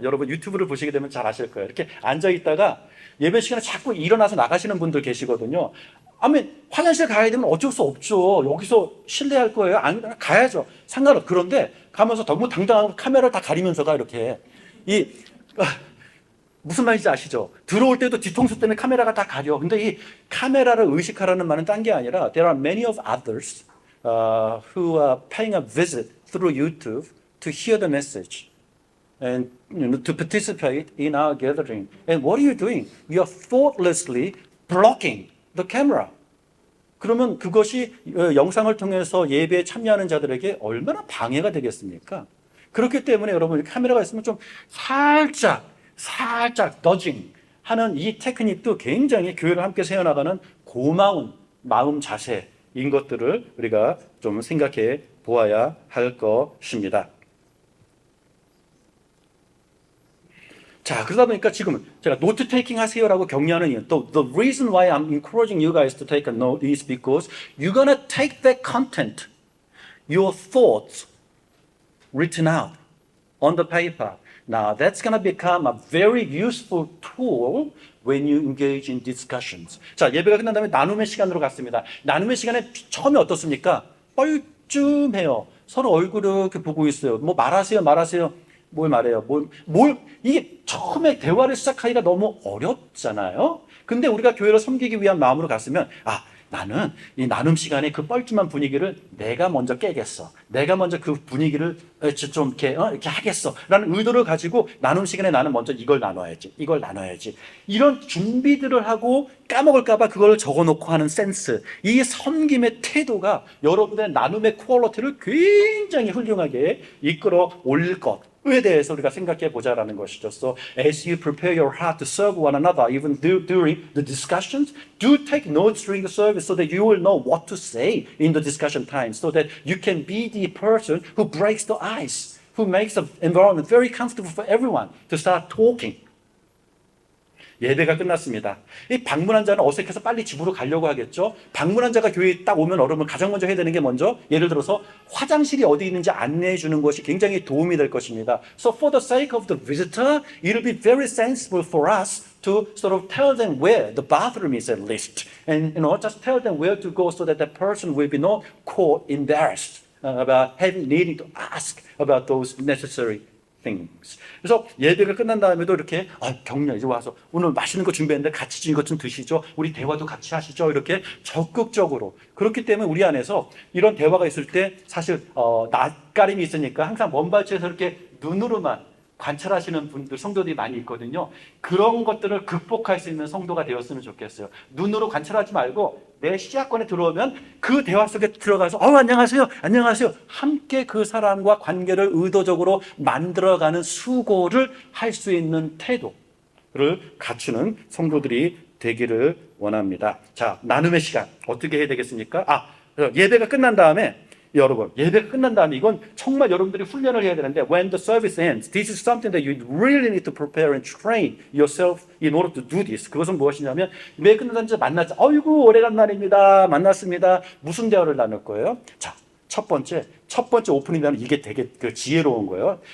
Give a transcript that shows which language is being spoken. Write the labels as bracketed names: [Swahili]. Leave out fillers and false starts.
[Korean] 여러분 유튜브를 보시게 되면 잘 아실 거예요. 이렇게 앉아있다가 예배 시간에 자꾸 일어나서 나가시는 분들 계시거든요. 화장실 가야 되면 어쩔 수 없죠. 여기서 실례할 거예요. 안 가야죠. 상관없어. 그런데 가면서 너무 당당하고 카메라를 다 가리면서가 이렇게 무슨 말인지 아시죠? 들어올 때도 뒤통수 때문에 카메라가 다 가려. 근데 이 카메라를 의식하라는 말은 딴 게 아니라 [English] There are many of others who are paying a visit through YouTube to hear the message and to participate in our gathering. And what are you doing? You are thoughtlessly blocking the camera. [Korean] 그러면 그것이 영상을 통해서 예배에 참여하는 자들에게 얼마나 방해가 되겠습니까? 그렇기 때문에 여러분 카메라가 있으면 좀 살짝 더징 하는 이 테크닉도 굉장히 교회를 함께 세워나가는 고마운 마음 자세인 것들을 우리가 좀 생각해 보아야 할 것입니다. 자, 그러다 보니까 지금 제가 노트 테이킹 하세요라고 격려하는 이유, 또 [English] the reason why I'm encouraging you guys to take a note is because you're gonna take that content, your thoughts written out on the paper. Now, that's going to become a very useful tool when you engage in discussions. [Korean] 자, 예배가 끝난 다음에 나눔의 시간으로 갔습니다. 나눔의 시간에 처음에 어떻습니까? 뻘쭘해요. 서로 얼굴을 이렇게 보고 있어요. 뭐 말하세요. 뭘 말해요? 이게 처음에 대화를 시작하기가 너무 어렵잖아요. 근데 우리가 교회를 섬기기 위한 마음으로 갔으면, 나는 이 나눔 시간에 그 뻘쭘한 분위기를 내가 먼저 깨겠어. 내가 먼저 그 분위기를 좀 이렇게 하겠어. 라는 의도를 가지고 나눔 시간에 나는 먼저 이걸 나눠야지. 이런 준비들을 하고 까먹을까봐 그걸 적어놓고 하는 센스. 이 섬김의 태도가 여러분의 나눔의 퀄리티를 굉장히 훌륭하게 이끌어 올릴 것에 대해서 우리가 생각해 보자라는 것이죠. [English] So as you prepare your heart to serve one another, even during the discussions, do take notes during the service so that you will know what to say in the discussion time, so that you can be the person who breaks the ice, who makes the environment very comfortable for everyone to start talking. [Korean] 예배가 끝났습니다. 이 방문한 자는 어색해서 빨리 집으로 가려고 하겠죠. 방문한 자가 교회에 딱 오면 여러분 가장 먼저 해야 되는 게 먼저 예를 들어서 화장실이 어디 있는지 안내해 주는 것이 굉장히 도움이 될 것입니다. [English] So for the sake of the visitor, it will be very sensible for us to sort of tell them where the bathroom is at least, and just tell them where to go so that the person will be not caught embarrassed about needing to ask about those necessary things. [Korean] 그래서 예배가 끝난 다음에도 이렇게 격려 이제 와서 오늘 맛있는 거 준비했는데 같이 이것 좀 드시죠. 우리 대화도 같이 하시죠. 이렇게 적극적으로. 그렇기 때문에 우리 안에서 이런 대화가 있을 때 사실 낯가림이 있으니까 항상 먼 발치에서 이렇게 눈으로만 관찰하시는 분들, 성도들이 많이 있거든요. 그런 것들을 극복할 수 있는 성도가 되었으면 좋겠어요. 눈으로 관찰하지 말고 내 시야권에 들어오면 그 대화 속에 들어가서 안녕하세요, 안녕하세요. 함께 그 사람과 관계를 의도적으로 만들어가는 수고를 할 수 있는 태도를 갖추는 성도들이 되기를 원합니다. 자, 나눔의 시간 어떻게 해야 되겠습니까? 예배가 끝난 다음에 여러분, 예배가 끝난 다음에 이건 정말 여러분들이 훈련을 해야 되는데 [English] when the service ends, this is something that you really need to prepare and train yourself in order to do this. [Korean] 그것은 무엇이냐면 예배 끝난 다음에 만나자. 어이구, 오래간만입니다. 만났습니다. 무슨 대화를 나눌 거예요? 자, 첫 번째 오프닝이면 이게 되게 지혜로운 거예요.